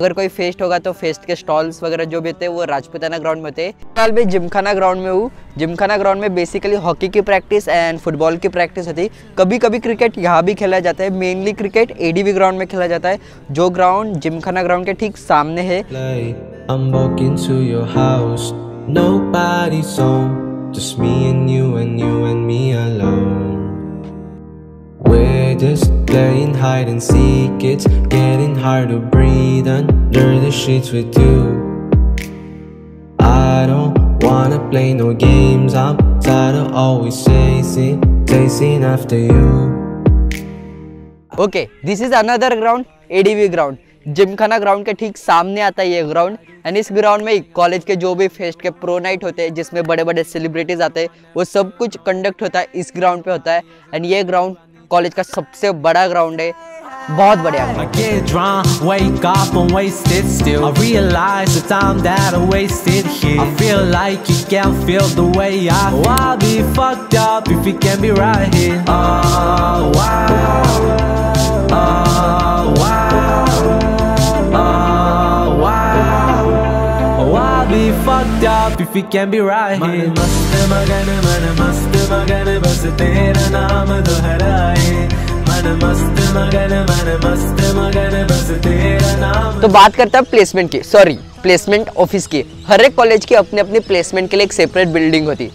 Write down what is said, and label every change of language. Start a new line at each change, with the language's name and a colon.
Hindi: अगर कोई फेस्ट होगा तो फेस्ट के स्टॉल्स वगैरह जो भी होते हैं वो राजपुताना ग्राउंड में होते हैं। फिलहाल मैं जिमखाना ग्राउंड में हूँ। जिमखाना ग्राउंड में बेसिकली हॉकी की प्रैक्टिस एंड फुटबॉल की प्रैक्टिस होती है। कभी कभी क्रिकेट यहाँ भी खेला जाता है। मेनली क्रिकेट ADV ग्राउंड में खेला जाता है, जो ग्राउंड जिमखाना ग्राउंड के ठीक सामने है।
English: I'm walking to your house, nobody's home, just me and you and me alone. We're just playing hide and seek, it's getting hard to breathe under the sheets with you. I don't wanna play no games, I'm tired of always chasing after you. Okay, this is another ground, ADV ground.
Hindi: Gymkhana ground के ठीक सामने आता है ये ground. And इस ground में college के जो भी फेस्ट के प्रो नाइट होते हैं जिसमें बड़े बड़े सेलिब्रिटीज आते हैं, वो सब कुछ कंडक्ट होता है इस ग्राउंड पे होता है। एंड ये ग्राउंड कॉलेज का सबसे बड़ा ग्राउंड है, बहुत बढ़िया।
English: I get drunk, wake up and wasted still. I realize the time that I wasted here. I feel like you can't feel the way I feel. Oh, I'll be fucked up if you can't be right here. Oh, wow. Oh, wow. Oh, wow. Oh, I'll be fucked up if you can't be right here.
Hindi: मन मस्त मगन बस तेरा नाम दोहराए। मन मस्त मगन बस तेरा नाम। तो बात करते हैं प्लेसमेंट की, सॉरी प्लेसमेंट ऑफिस की। हर एक कॉलेज की अपने अपने प्लेसमेंट के लिए एक सेपरेट बिल्डिंग होती है।